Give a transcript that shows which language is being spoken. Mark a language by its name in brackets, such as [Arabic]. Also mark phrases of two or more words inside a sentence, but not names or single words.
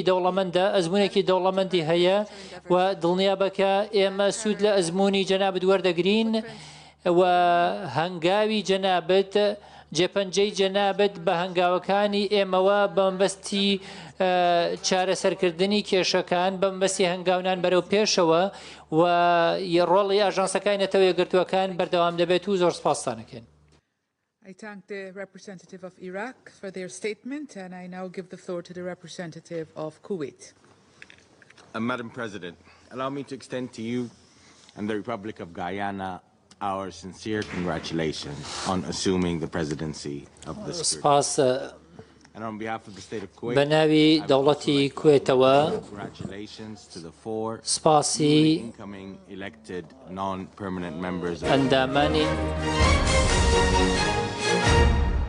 [Central Kurdish] دەوڵەمەندە ئەزمموونێکی دەوڵەمەندی هەیە و دڵنیا بکە ئێمە سوود لە ئەزمموی جەنابەت وەردەگرین و هەنگاوی جەنابەت جێپەنجەی جەنابەت بە هەنگاوەکانی ئێمەوە بەمبەستی چارەسەرکردنی کێشەکان بەمبەستی هەنگاونان بەرەو پێشەوە و ڕۆڵی ئاژانسەکانی نەتەوە یەکگرتووەکان بەردەوام دەبێت و زۆر سپاستانەکەین. [English] I thank the representative of Iraq for their statement, and I now give the floor to the representative of Kuwait. Madam President, allow me to extend to you and the Republic of Guyana our sincere congratulations on assuming the presidency of the Security. And on behalf of the state of Kuwait, [Central Kurdish] بەناوی دەوڵەتی کوێتەوە [English] congratulations to the 4 [Central Kurdish] سپاسی [English] incoming elected non-permanent members of [Central Kurdish] ئەندامانی